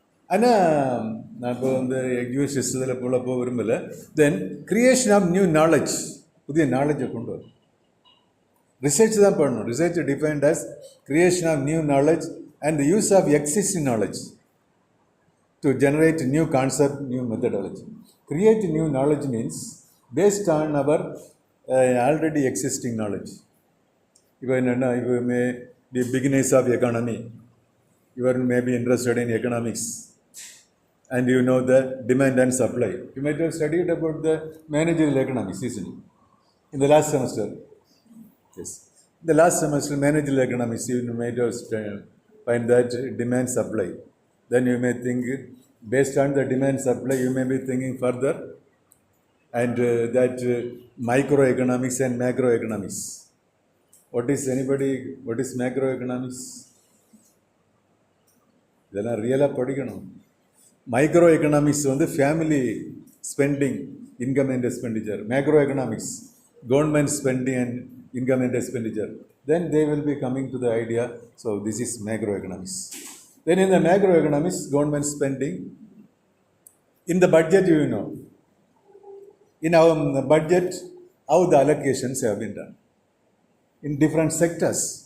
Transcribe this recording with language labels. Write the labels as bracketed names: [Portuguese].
[Tamil] ஆனால் நான் இப்போ வந்து எக்யூஸ் இதில் போக விரும்பலை. [English] then creation of new knowledge, [Tamil] புதிய நாலேஜை கொண்டு வரும். ரிசர்ச் தான் பண்ணணும். [English] Research defined as creation of new knowledge and the use of existing knowledge to generate new concept, new methodology. Create new knowledge means based on our already existing knowledge. Even if you may be beginners of economy, you are maybe interested in economics, and you know the demand and supply. You might have studied about the managerial economics, isn't it? In the last semester. Yes. The last semester, managerial economics, you might have find that demand supply. Then you may think, based on the demand supply, you may be thinking further, and that microeconomics and macroeconomics. What is macroeconomics? [Tamil] இதெல்லாம் ரியலாக படிக்கணும். [English] Micro economics வந்து family spending, income and expenditure. Macro economics government spending and income and expenditure. Then they will be coming to the idea, so this is macroeconomics. Then in the macroeconomics, government spending, in the budget, you know, in our budget, how the allocations have been done in different sectors.